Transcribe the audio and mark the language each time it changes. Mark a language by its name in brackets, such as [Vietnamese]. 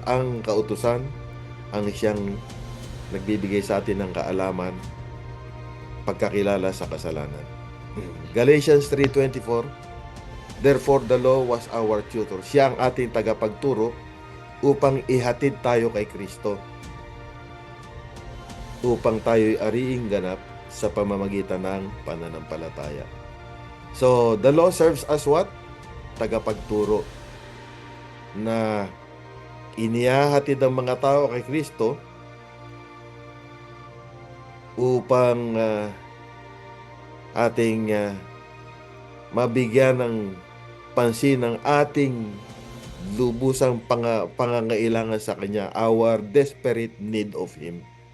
[Filipino] Ang kautusan ang siyang nagbibigay sa atin ng kaalaman, pagkakilala sa kasalanan. [English] Galatians 3:24, therefore the law was our tutor. [Filipino] Siya ang ating tagapagturo upang ihatid tayo kay Kristo, upang tayo'y ariing ganap sa pamamagitan ng pananampalataya. [English] So, the law serves as what? [Filipino] Tagapagturo na inihahatid ang mga tao kay Kristo upang ating mabigyan ng pansin ng ating lubusang pangangailangan sa Kanya, [English] our desperate need of Him.